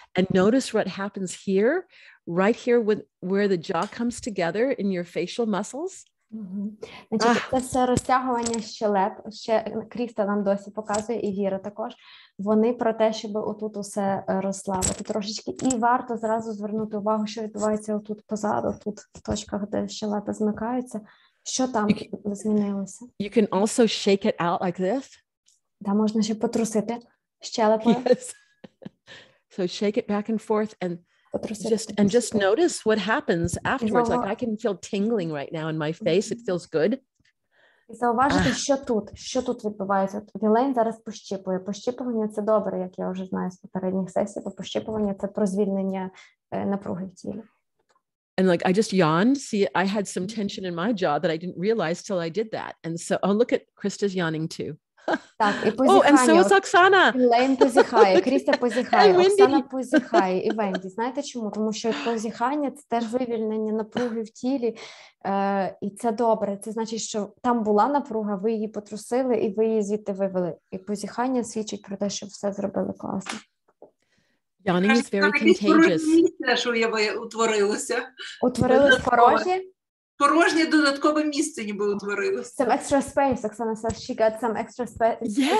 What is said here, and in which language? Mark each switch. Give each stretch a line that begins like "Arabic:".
English: And notice what happens here, right here where the jaw comes together in your facial muscles.
Ukrainian: Значить, це все розтягування щелеп. Ще Кріста нам досі показує, і Віра також. Вони про те, щоб отут усе розслабити трошечки. І варто зразу звернути увагу, що відбувається отут позаду, тут в точках, де щелепи змикаються. Що там змінилося?
English: You can also shake it out like this.
Ukrainian: Да, можна ще потрусити щелепою.
English: Yes. So shake it back and forth and just notice what happens afterwards. Like I can feel tingling right now in my face. It feels good.
Ukrainian: І зауважити, що тут відбувається. Вілейн зараз пощіпує. Пощіпування – це добре, як я вже знаю з попередніх сесій, бо пощіпування – це про звільнення напруги в тілі.
English: And like I just yawned. See, I had some tension in my jaw that I didn't realize till I did that. And so, oh, look at Krista's yawning too.
Ukrainian: Так, і позіхання.
English: Oh, and so is Oksana.
Ukrainian: Лейн позіхає, Кріста позіхає, Оксана позіхає і Венді. Знаєте чому? Тому що позіхання – це теж вивільнення напруги в тілі, і це добре. Це значить, що там була напруга, ви її потрусили і ви її звідти вивели. І позіхання свідчить про те, що все зробили класно.
English: Yawning is very contagious.
Ukrainian: Що утворилося. Утворилось порожнє? Порожнє додаткове місце ніби утворилося.
English: Some extra space, Oksana says she got some extra space.